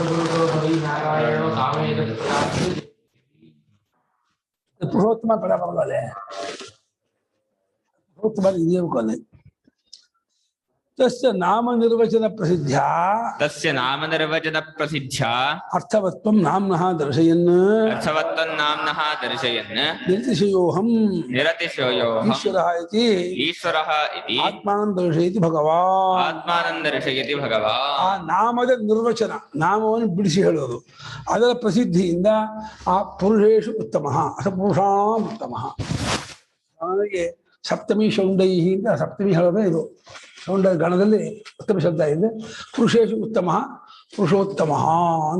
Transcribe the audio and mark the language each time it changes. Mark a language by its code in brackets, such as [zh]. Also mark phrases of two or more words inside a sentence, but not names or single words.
[kn] ಪುರುಷೋತ್ತಮ ಪದ ಬರಲ್ಲ, ಪುರುಷೋತ್ತಮ ಇದೆಯಬೇಕು ಅಲ್ಲಿ. [sa] ತಸ್ಯ ನಾಮ ನಿರ್ವಚನ ಪ್ರಸಿದ್ಧ ತಸ್ಯ ನಾಮ ನಿರ್ವಚನ ಪ್ರಸಿದ್ಧ ಅರ್ಥವತ್ವಂ ನಾಮ್ನಃ ದರ್ಶಯನ್ ಅರ್ಥವತ್ತನ್ನಾಮ್ನಃ ದರ್ಶಯನ್ ನಿರತಿಶಯೋಹಂ ನಿರತಿಶಯೋಹಂ ಈಶ್ವರಃ ಇತಿ ಈಶ್ವರಃ ಇತಿ ಆತ್ಮಾನಂ ದರ್ಶಯತಿ ಭಗವಾನ್. ಆತ್ಮಾನಂ ದರ್ಶಯತಿ ಭಗವಾನ್. [kn] ಆ ನಾಮದ ನಿರ್ವಚನ, ನಾಮವನ್ನು ಬಿಡಿಸಿ ಹೇಳೋದು, ಅದರ ಪ್ರಸಿದ್ಧಿಯಿಂದ ಆ [sa] ಪುರುಷೇಶು ಉತ್ತಮ [kn] ಅಥವಾ [sa] ಪುರುಷಾಂ ಉತ್ತಮ. [kn] ಅವನಿಗೆ [sa] ಸಪ್ತಮಿ ಶೌಂಡೈ [kn] ಅಂತ ಸಪ್ತಮಿ ಹೇಳೋದೇ ಇದು. ಶೌಂಡ ಗಣದಲ್ಲಿ ಉತ್ತಮ ಶಬ್ದ ಇದೆ. [sa] ಪುರುಷೇಶು ಉತ್ತಮ ಪುರುಷೋತ್ತಮ [kn] ಅಂತ.